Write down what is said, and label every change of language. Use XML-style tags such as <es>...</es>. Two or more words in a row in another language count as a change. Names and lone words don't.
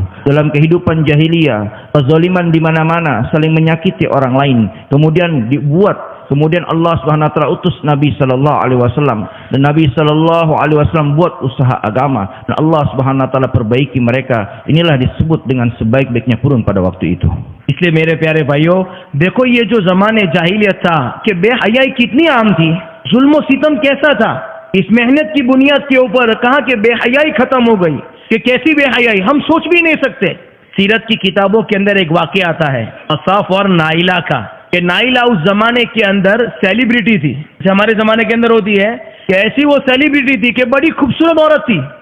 <id>Dalam kehidupan jahiliyah, kezaliman di mana-mana, saling menyakiti orang lain. Kemudian</id> <ar>الله سبحانه وتعالى</ar> <id>utus Nabi</id> <ar>صلى الله عليه وسلم,</ar> <id>dan Nabi</id> <ar>صلى الله عليه وسلم</ar> <id>buat usaha agama, dan</id> <ar>الله سبحانه وتعالى</ar> <id>perbaiki mereka. Inilah disebut dengan sebaik-baiknya qurun pada waktu itu.</id> <ur>اس لیے میرے پیارے بھائیوں، دیکھو یہ جو زمانے جاہلیت تھا کہ بے حیائی کتنی عام تھی، ظلم و ستم کیسا تھا، اس محنت کی بنیاد کے اوپر کہا کہ بے حیائی ختم ہو گئی. کہ کیسی بے حیائی، ہم سوچ بھی نہیں سکتے. سیرت کی کتابوں کے اندر ایک واقعہ آتا ہے اصاف اور نائلہ کا، کہ نائلہ اس زمانے کے اندر سیلیبریٹی تھی، جیسے ہمارے زمانے کے اندر ہوتی ہے کہ ایسی وہ سیلیبریٹی تھی کہ بڑی خوبصورت عورت تھی.</ur>